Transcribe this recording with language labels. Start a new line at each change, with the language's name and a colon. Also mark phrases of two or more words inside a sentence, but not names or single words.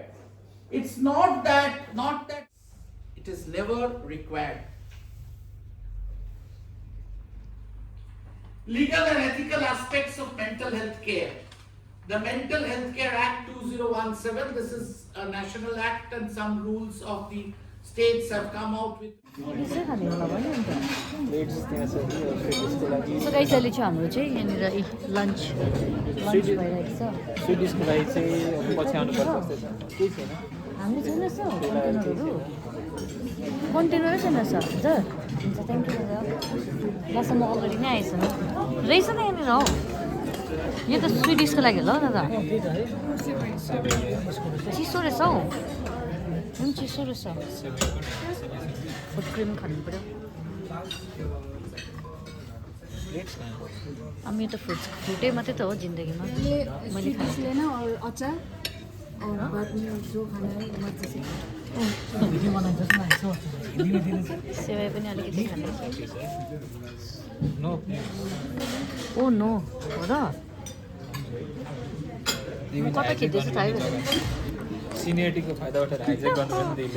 English: It's not that it is never required. Legal and ethical aspects of mental health care. The Mental Health Care Act 2017, this is a national act, and some rules of the states have come out with.
Nepali: यसै खाने होला भन्यो नि त
English: so guys
Nepali: अहिले चाहिँ हाम्रो चाहिँ यहाँनिर लन्च भइरहेको छ स्विडिसको लागि चाहिँ पछि आउनुपर्छ जस्तै छ केही छैन हामी छैन सर कन्टेनरै छैन सर हजुर हुन्छ
English: thank you
Nepali: लास्ट म अगाडि नै आएछ रहेछ न यहाँनिर हौ यो त स्विडिसको लागि होला हौ दादा चिसो रहेछ हौ पनि चिसो रहेछ
English: food cream
Nepali: खानु पऱ्यो अब यो त फ्रुटै मात्रै त हो जिन्दगीमा मैले
Hindi: लेना और अचार और बाद में जो खाना है मत से
Nepali: सेवाई पनि अलिकति खाँदैछ
English: नो
Nepali: ओ नो हो र म कता खिच्दैछु थाहै भएन सिनियरिटीको फाइदा उठाएर हाइजेक गर्नु पनि दिले